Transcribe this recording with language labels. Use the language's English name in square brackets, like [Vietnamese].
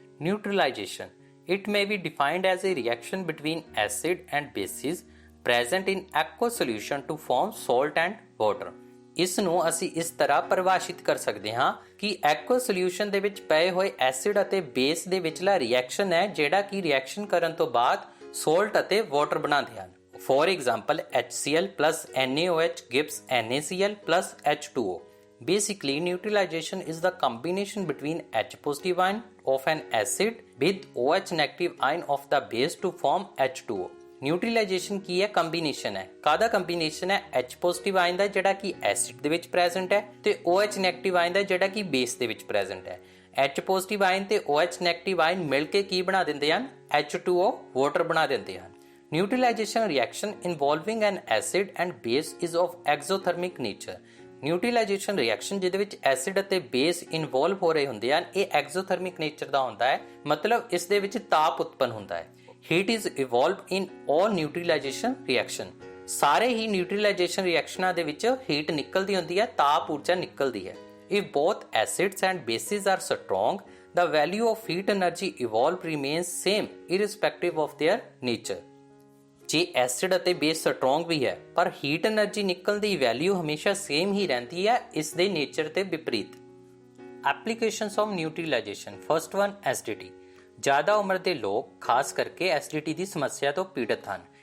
[Punjabi] ਨਿਊਟਰਲਾਈਜੇਸ਼ਨ। [English] It may be defined as a reaction between acid and bases present in aqueous solution to form salt and water। [Punjabi] ਇਸ ਨੂੰ ਅਸੀਂ ਇਸ ਤਰ੍ਹਾਂ ਪਰਿਭਾਸ਼ਿਤ ਕਰ ਸਕਦੇ ਹਾਂ ਕਿ ਐਕੁਅਸ ਸੋਲਿਊਸ਼ਨ ਦੇ ਵਿੱਚ ਪਏ ਹੋਏ ਐਸਿਡ ਅਤੇ ਬੇਸ ਦੇ ਵਿਚਲਾ ਰਿਐਕਸ਼ਨ ਹੈ ਜਿਹੜਾ ਕਿ ਰਿਐਕਸ਼ਨ ਕਰਨ ਤੋਂ ਬਾਅਦ ਸੋਲਟ ਅਤੇ ਵਾਟਰ ਬਣਾਉਂਦੇ ਹਨ। [English] For example HCl plus NaOH gives NaCl plus H2O। Basically, neutralization is the combination between H positive ion of an acid with OH negative ion of the base to form H2O। [Punjabi] ਨਿਊਟਰਲਾਈਜੇਸ਼ਨ ਕੀ ਹੈ? Combination ਹੈ। ਕਾਹਦਾ combination ਹੈ? H positive ion ਦਾ ਜਿਹੜਾ ਕਿ acid ਦੇ ਵਿੱਚ present ਹੈ ਤੇ OH ਨੈਗੇਟਿਵ ਆਇਨ ਦਾ ਜਿਹੜਾ ਕਿ ਬੇਸ ਦੇ ਵਿੱਚ ਪ੍ਰੈਜ਼ੈਂਟ ਹੈ। H ਪੋਜ਼ਿਟਿਵ ਆਇਨ ਤੇ OH ਨੈਗੇਟਿਵ ਆਇਨ ਮਿਲ ਕੇ ਕੀ ਬਣਾ ਦਿੰਦੇ ਹਨ? [English] H2O [Punjabi] ਵਾਟਰ ਬਣਾ ਦਿੰਦੇ ਹਨ। [English] Neutralization reaction involving an acid and base is of exothermic nature. [Punjabi] ਨਿਊਟਰਲਾਈਜੇਸ਼ਨ reaction ਜਿਹਦੇ ਵਿੱਚ ਐਸਿਡ ਅਤੇ ਬੇਸ ਇਨਵੋਲਵ ਹੋ ਰਹੇ ਹੁੰਦੇ ਹਨ, ਇਹ ਐਗਜ਼ੋਥਰਮਿਕ ਨੇਚਰ ਦਾ ਹੁੰਦਾ ਹੈ, ਮਤਲਬ ਇਸ ਦੇ ਵਿੱਚ ਤਾਪ ਉਤਪੰਨ ਹੁੰਦਾ ਹੈ। [English] Heat is evolved in all neutralization reaction। [Punjabi] ਸਾਰੇ ਹੀ ਨਿਊਟਰਲਾਈਜੇਸ਼ਨ ਰਿਐਕਸ਼ਨਾਂ ਦੇ ਵਿੱਚ ਹੀਟ ਨਿਕਲਦੀ ਹੁੰਦੀ ਹੈ, ਤਾਪ ਊਰਜਾ ਨਿਕਲਦੀ ਹੈ। [English] If both acids and bases are strong, the value of heat energy evolved remains same irrespective of their nature। [Punjabi] ਜੇ ਐਸਿਡ ਅਤੇ ਬੇਸ ਸਟਰੋਂਗ ਵੀ ਹੈ ਪਰ ਹੀਟ એનર્ਜੀ ਨਿਕਲਣ ਦੀ ਵੈਲਿਊ ਹਮੇਸ਼ਾ ਸੇਮ ਹੀ ਰਹਿੰਦੀ ਹੈ, ਇਸ ਦੇ ਨੇਚਰ ਤੇ ਵਿਪਰੀਤ। [English] Applications of neutralization. First one, [Punjabi] acidity. ਜ਼ਿਆਦਾ ਉਮਰ ਦੇ ਲੋਕ ਖਾਸ ਕਰਕੇ ਐਸਿਡਿਟੀ ਦੀ ਸਮੱਸਿਆ ਤੋਂ ਪੀੜਤ ਹਨ।